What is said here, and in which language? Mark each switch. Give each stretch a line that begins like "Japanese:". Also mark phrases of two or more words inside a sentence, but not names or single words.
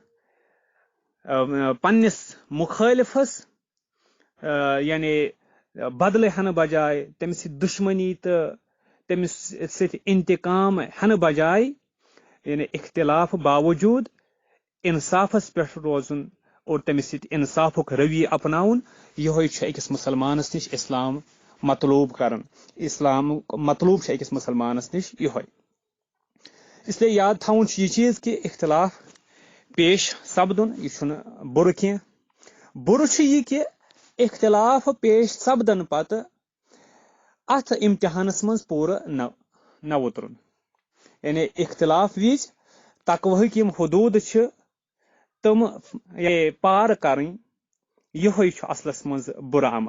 Kashmiri: پننس مخٲلفس یعنی بدلہٕ ہٮ۪نہٕ بجائے تٔمِس سۭتۍ دُشمنی تہٕ تٔمِس سۭتۍ انتقام ہٮ۪نہٕ بجائے یعنی اختلاف باوجوٗد انصافس پٮ۪ٹھ روزُن اور تٔمِس سۭتۍ انصافُک رویہِ اپناوُن، یِہوے چھُ أکِس مُسلمانس نِش اسلام مطلوب کران. اسلامُک مطلوب چھُ أکِس مُسلمانس نِش یِہوے.
Urdu: اس لیے
Kashmiri: یاد تھاوُن چھُ یہِ چیٖز کہِ اختلاف پیش سپدُن یہِ چھُنہٕ بُرٕ کینٛہہ. بُرٕ چھُ یہِ کہِ اختلاف پیش سپدن پتہٕ اتھ امتحانس منٛز پوٗرٕ نہ وُترُن. یعنی اختلاف وِزِ تقوہٕکۍ یِم حدوٗد چھِ تِم پار کرٕنۍ یِہوے چھُ اصلس منٛز بُرٕ عمل.